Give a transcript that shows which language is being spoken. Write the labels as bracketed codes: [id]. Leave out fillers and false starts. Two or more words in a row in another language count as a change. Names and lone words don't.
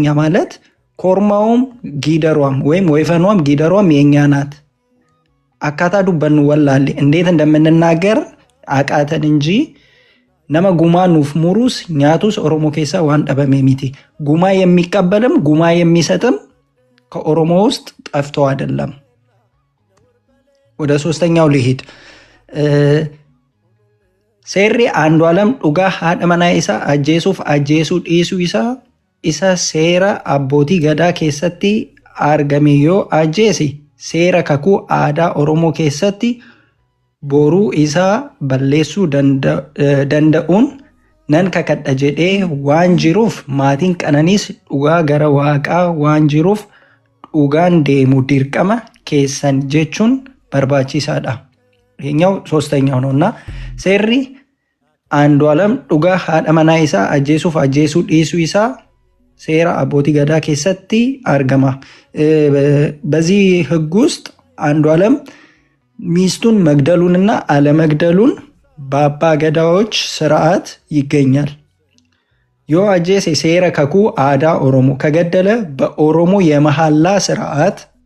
[am] ማለት ኮርማውም ጊደሯም ወይም ወይፈኗም ጊደሯም የኛ ናት። [om] አካታ ዱበኑ ወላሌ [am] እንዴት እንደምንናገር አቃተን እንጂ [om] ነመ ጉማ ኑፍ ሙሩስ ኛቱስ ኦሮሞ ኬሳ ዋን ደበሜ ሚቲ። [am] ጉማ የሚቀበልም ጉማ የሚሰጥም ከኦሮሞ ውስጥ ጠፍቶ አይደለም። ወደ ሶስተኛው [om] ልሂድ። Seerri Andu'aalam dhugaa haadha manaa isaa ajjeesuuf ajjeesuu dhiisuu isaa isa seera abbootii gadaa keessatti argame yoo ajjeese seera kakuu aadaa Oromoo keessatti boruu isaa balleessuu danda'uun nan kakadha jedhee waan jiruuf maatiin Qananiis dhugaa gara waaqaa waan jiruuf dhugaan deemu dirqama keessan jechuun barbaachisaadha. [am] ይሄኛው ሶስተኛው ነውና [om] ሴሪ አንዱዓለም ዱጋ ሃዳ መና ኢሳ አጄሱፍ አጄሱ ዲሱ ኢሳ ሴራ አቦቲ ገዳ ኬሰቲ አርገማ [am] በዚህ ህግ ውስጥ አንዱዓለም ሚስቱን መግደሉንና አለመግደሉን በአባ ገዳዎች ስርዓት ይገኛል። [om] ዮ አጄስ ሴራ ከኩ አዳ ኦሮሞ [am] ከገደለ በኦሮሞ የመሐላ ስርዓት